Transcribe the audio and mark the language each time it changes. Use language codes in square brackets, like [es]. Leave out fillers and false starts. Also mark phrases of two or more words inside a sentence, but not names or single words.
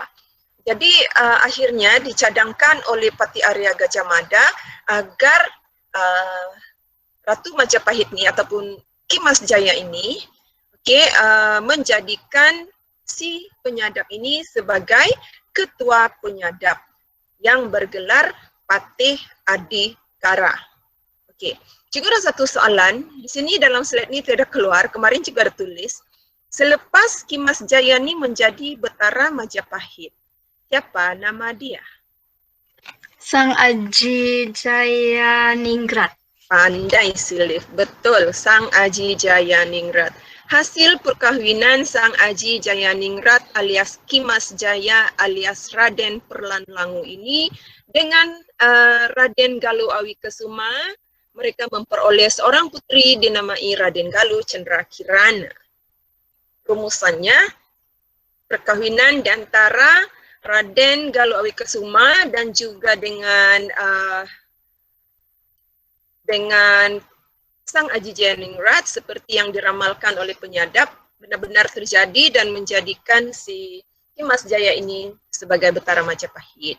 [ms] Jadi akhirnya dicadangkan oleh Pati Arya Gajah Mada agar Ratu Majapahit ni ataupun Kimas Jaya ini menjadikan si Penyadap ini sebagai Ketua Penyadap yang bergelar Patih Adikara. Okey, cikgu ada satu soalan. Di sini dalam slide ni tidak keluar, kemarin cikgu ada tulis. Selepas Kimas Jaya ni menjadi Betara Majapahit, siapa nama dia? Sang Aji Jayaningrat. Pandai Silif, betul, Sang Aji Jayaningrat. Hasil perkahwinan Sang Aji Jayaningrat alias Kimas Jaya alias Raden Perlan Langu ini dengan Raden Galuh Awi Kesuma, mereka memperoleh seorang putri dinamai Raden Galuh Cendrakirana. Rumusannya, perkahwinan di antara Raden Galuh Awi Kesuma dan juga dengan Sang Aji Jayaningrat seperti yang diramalkan oleh Penyadap benar-benar terjadi dan menjadikan si Kimas Jaya ini sebagai Betara Majapahit.